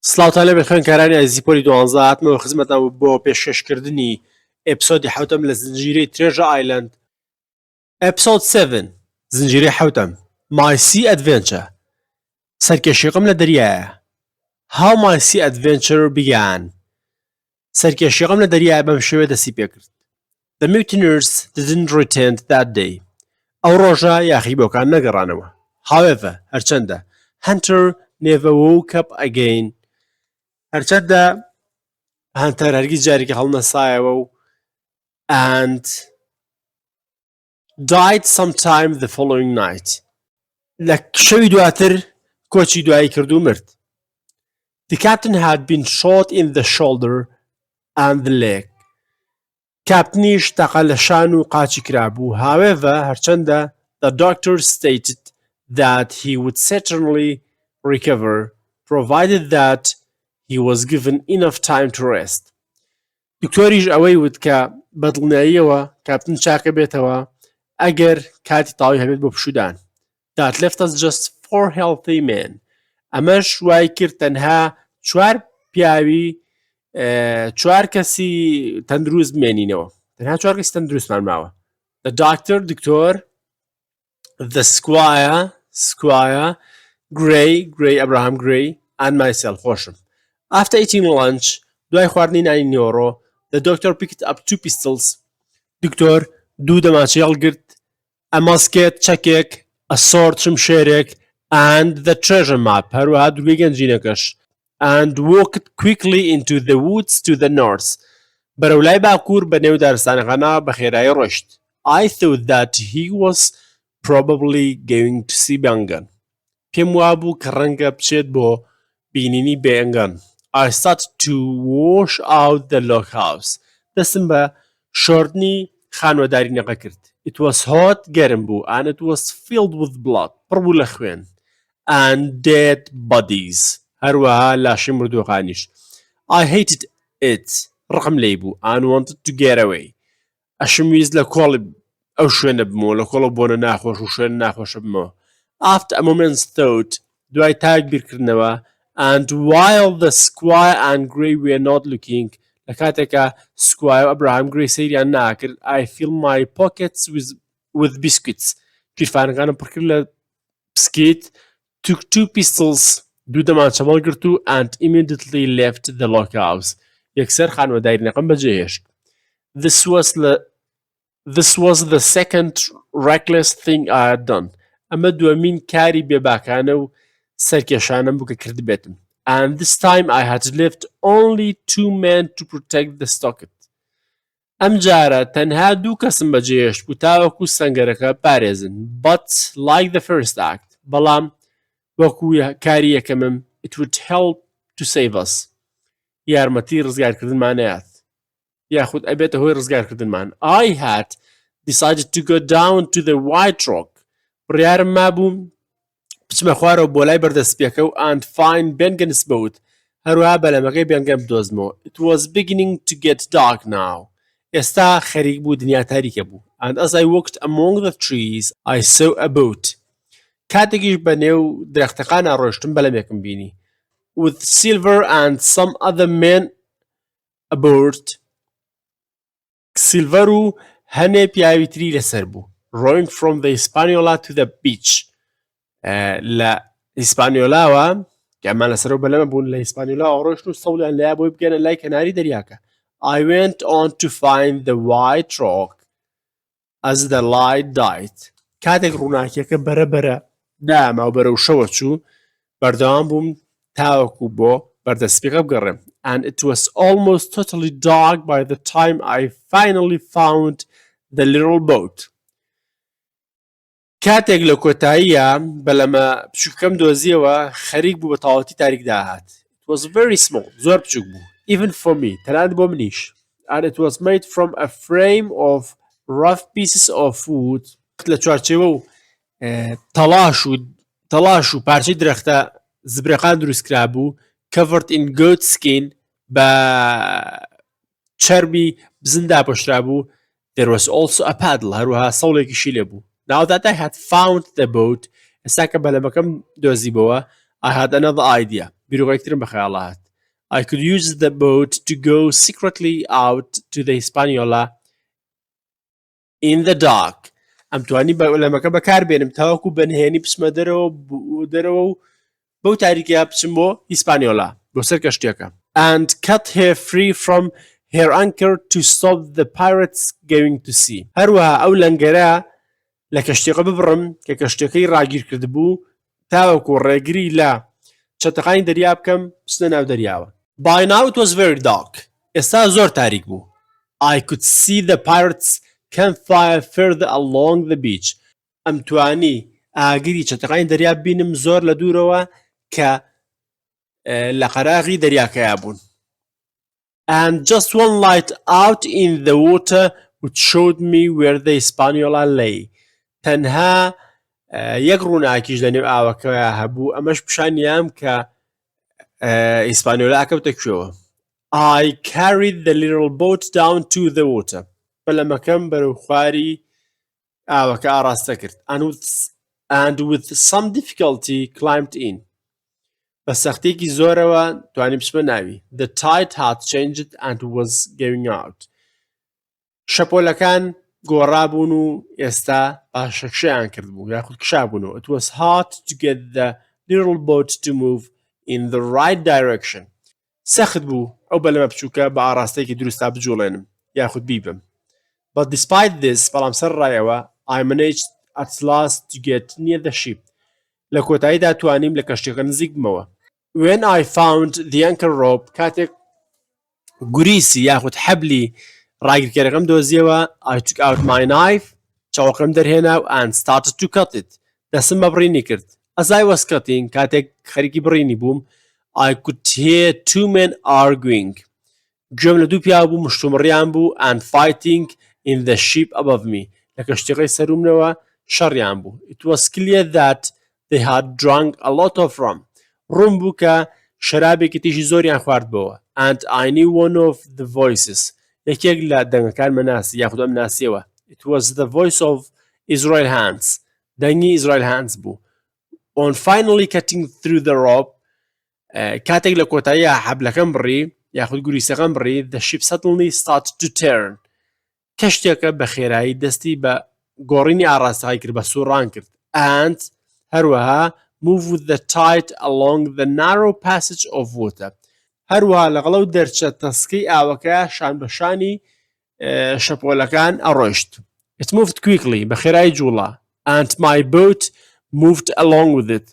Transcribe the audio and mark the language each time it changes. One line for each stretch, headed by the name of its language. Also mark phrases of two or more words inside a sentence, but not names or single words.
Central Kurdish: سڵاوتان لەبێ خوێندکارانی ئازیزی پۆلی دوانزە هاتمەوە خزمەتتان بۆ پێشکەشکردنی ئیپسۆدی حەوتەم لە زنجیرەی ترێژە ئایلەند. ئەپسۆد 7 زنجیرەی حەوتەم My Sea Adventure. سەرکێشیەکەم لە دەریایە.
English: How my sea adventure began.
Central Kurdish: سەرکێشیەکەم لە دەریایە بەم شێوەیە دەستی پێکرد.
English: The mutineers didn't return that day.
Central Kurdish: ئەو ڕۆژە یاخی بۆکان نەگەڕانەوە.
English: However, هەرچەندە Hunter never woke up again.
Central Kurdish: هەرچەندە هەنتەر هەرگیز جارێکی هەڵنەسایەوە و
English: and died sometime the following night.
Central Kurdish: لە شەوی دواتر کۆچی دوایی کرد و مرد.
English: The captain had been shot in the shoulder and the leg.
Central Kurdish: کاپتنیش تەقە لە شان و قاچی کرابوو.
English: However, هەرچەندە the doctor stated that he would certainly recover provided that he was given enough time to rest.
Central Kurdish: دکتۆریش ئەوەی وت کە بەدڵنیاییەوە کاپتن چاکە بێتەوە ئەگەر کاتی تاوی هەبێت بۆ پشودان.
English: That left us just 4 healthy men.
Central Kurdish: ئەمەش وای کرد تەنها 4 پیاوی 4 کەسی تەندروست بمێنینەوە. تەنها 4 کەسی تەندروستمان ماوە.
English: The doctor دکتۆر the squire Gray Abraham Gray and myself خۆشم. After eating lunch
Central Kurdish: دوای خواردنی نانی نیۆڕۆ
English: the doctor picked up 2 pistols.
Central Kurdish: دکتۆر 2 دەماچەی هەڵگرت
English: a musket چەکێک a sword شمشێرێک and the treasure map
Central Kurdish: هەروەها دوورگەی گەنجینەکەش
English: and walked quickly into the woods to the north.
Central Kurdish: بەرەولای باکوور بە نێو دارستانەکانە بە خێرایی ڕۆیشت.
English: I thought that he was probably going to see Bangan.
Central Kurdish: پێم وابوو کە ڕەنگە بچێت بۆ بینینی بێنگەن.
English: I started to wash out the log house.
Central Kurdish: دەستم بە شۆردنی خانوەدارینەکە کرد.
English: It was hot
Central Kurdish: گەرم بوو
English: and it was filled with blood.
Central Kurdish: پڕ بوو لە خوێن.
English: And dead bodies.
Central Kurdish: هەروەها لاشی مردووەکانیش.
English: I hated it.
Central Kurdish: ڕقم لێی بوو
English: and wanted to get away.
Central Kurdish: ئەشم ویست لە کۆڵی ئەو شوێنە بمەوە لە کۆڵە بۆنە ناخۆش و شوێن ناخۆشە بمەوە.
English: After a moment's thought
Central Kurdish: دوای تاک بیرکردنەوە
English: and while the squire and Gray were not looking
Central Kurdish: لە کاتێکە سکوایە و ئەبراهام گرێی سەیریان ناکرد
English: I filled my pockets with biscuits.
Central Kurdish: کیرفانەکانم پڕکرد لە بسکیت
English: took 2 pistols
Central Kurdish: 2 دەمانچە هەڵگرت و
English: and immediately left the log house.
Central Kurdish: یەکسەر خانوەدارینەکەم بەجێهێشت.
English: This was the second reckless thing I had done.
Central Kurdish: ئەمە دووەمین کاری بێباکانە و سەرکێشانم بوو کە کرد بێتم.
English: And this time I had left only 2 men to protect the stocket.
Central Kurdish: ئەم جارە تەنها 2 کەسم بەجێهێشت بوو تاوەکو سەنگەرەکە پارێزن.
English: But like the first act
Central Kurdish: بەڵام وەکو کاری یەکەمم
English: it would help to save us.
Central Kurdish: یارمەتی ڕزگارکردنمانەیات یاخود ئەبێتە هۆی ڕزگارکردنمان.
English: I had decided to go down to the White Rock.
Central Kurdish: بڕیارم مابوو بچمە خوارەوە بۆ لای بەردەستپێکە و
English: and find Bengan's boat.
Central Kurdish: هەروەها بەلەمەکەی بێنگەم بدۆزمەوە.
English: It was beginning to get dark now.
Central Kurdish: ئێستا خەریک بوو دنیا تاریکە بوو.
English: And as I walked among the trees I saw a boat.
Central Kurdish: کاتێکیش بە نێو درەختەکانە ڕۆیشتم بەلەمێکم بینی.
English: With Silver and some other men aboard.
Central Kurdish: سیلڤەر و هەنێ پیاوی تری لەسەر بوو.
English: Rowing from the Hispaniola to the beach.
Central Kurdish: لە هیسپانیۆلاوە کە ئەمان لەسەرەوە بەلەمە بوون لە هیسپانیۆلا ڕۆیشتن و سەوڵیان لەیا بۆی بگەنە لای کەناری دەریاکە.
English: I went on to find the White Rock as the light died.
Central Kurdish: کاتێک ڕووناکیەکە بەرەبەرە داما و بەرەو شەوە چوو بەردەوام بووم تاوەکو بۆ بەردەستپێکە بگەڕێم.
English: And it was almost totally dark by the time I finally found the little boat.
Central Kurdish: کاتێک لە کۆتاییە بەلەمە بچووکەم دۆزیەوە خەریک بوو بە تاوەتی تاریک داهات.
English: It was very small.
Central Kurdish: زۆر بچووک بوو.
English: Even for me.
Central Kurdish: تەنانەت بۆ منیش.
English: And it was made from a frame of rough pieces of wood.
Central Kurdish: لە چوارچێوە و تەڵاش و پارچەی درەختە زبرەقان دروستکرا بوو
English: covered in goat skin
Central Kurdish: بە چەرمی بزندا پۆشرا بوو.
English: There was also a paddle.
Central Kurdish: هەروەها سەوڵێکیشی لێ بوو.
English: Now that I had found the boat
Central Kurdish: ئێستا کە بەلەمەکەم دۆزیبەوە
English: I had another idea.
Central Kurdish: بیرۆکەکترم بە خەیاڵ هات.
English: I could use the boat to go secretly out to the Hispaniola in the dark.
Central Kurdish: ئەم توانی لەمەکە بەکاربێنم تاوەکو بەنهێنی بچمە دەرەوە و بەو تاریکیە بچم بۆ هیسپانیۆلا بۆ سەر کەشتیەکە.
English: And cut her free from her anchor to stop the pirates going to sea.
Central Kurdish: هەروەها ئەو لەنگەرە لە کەشتیەکە ببڕم کە کەشتیەکەی ڕاگیر کردبوو تاوەکو ڕێگری لە چەتەقانی دەریا بکەم بچنە ناو دەریاوە.
English: By now it was very dark.
Central Kurdish: ئێستا زۆر تاریک بوو.
English: I could see the pirates campfire further along the beach.
Central Kurdish: ئەم توانی ئاگری چەتەقانی دەریا بینم زۆر لە دوورەوە کە لە قەراغی دەریاکەیا بوون.
English: And just one light out in the water which showed me where the Hispaniola lay.
Central Kurdish: تەنها یەک ڕووناکیش لە نێو ئاوەکەوە هەبوو ئەمەش پیشانیام کە هیسپانیۆلا ئەکەوتە کوێوە.
English: I carried the little boat down to the water.
Central Kurdish: بەلەمەکەم بەرەو خواری ئاوەکە ئاڕاستە کرد.
English: And with some difficulty climbed in.
Central Kurdish: بە سەختێکی زۆرەوە توانیم بچمە ناوی.
English: The tide had changed and was going out.
Central Kurdish: شەپۆلەکان گۆڕابوون و ئێستا پاشەکشەیان کردبوو یاخود کشابوونەوە.
English: It was hard to get the little boat to move in the right direction.
Central Kurdish: سەخت بوو ئەو بەلەمە بچووکە بە ئاراستەیەکی دروستا بجوڵێنم یاخود بیبم.
English: But despite this
Central Kurdish: بەڵام سەر ڕایەوە
English: I managed at last to get near the ship.
Central Kurdish: لە کۆتاییدا توانیم لە کەشتیەکە نزیک بمەوە.
English: When I found the anchor rope
Central Kurdish: کاتێک گوریسی یاخود حەبلی ڕاگیرکەرەکەم دۆزیەوە
English: I took out my knife
Central Kurdish: چاوەکەم دەرهێنا و
English: and started to cut it.
Central Kurdish: دەستم بە بڕینی کرد.
English: As I was cutting
Central Kurdish: کاتێک خەریکی بڕینی بووم
English: I could hear two men arguing.
Central Kurdish: گوێم لە دوو پیا بوو مشتومڕیان بوو
English: and fighting in the ship above me.
Central Kurdish: لە کەشتیەکەی سەرومنەوە شەڕیان بوو.
English: It was clear that they had drunk a lot of rum.
Central Kurdish: ڕوون بوو کە شەرابێکی تیژی زۆریان خواردبەوە.
English: And I knew one of the voices.
Central Kurdish: یەکێک لە دەنگەکان مەناسی یاخود ئەم ناسیەوە.
English: It was the voice of Israel Hands.
Central Kurdish: دەنگی Israel Hands بوو.
English: On finally cutting through the rope
Central Kurdish: کاتێک لە کۆتاییە حەبلەکەم بڕی یاخود گوریسەکەم بڕی
English: the ship suddenly started to turn.
Central Kurdish: کەشتێکە بە خێرایی دەستی بە گۆڕینی ئاڕاستەکەی کرد بە سوڕان کرد.
English: And هەروەها move with the tide along the narrow passage of water.
Central Kurdish: هەروەها لەگەڵ و دەرچە تەسکەی ئاوەکە شان بەشانی شەپۆلەکان ئەڕۆیشت.
English: It moved quickly
Central Kurdish: بە خێرایی جوڵە.
English: And my boat moved along with it.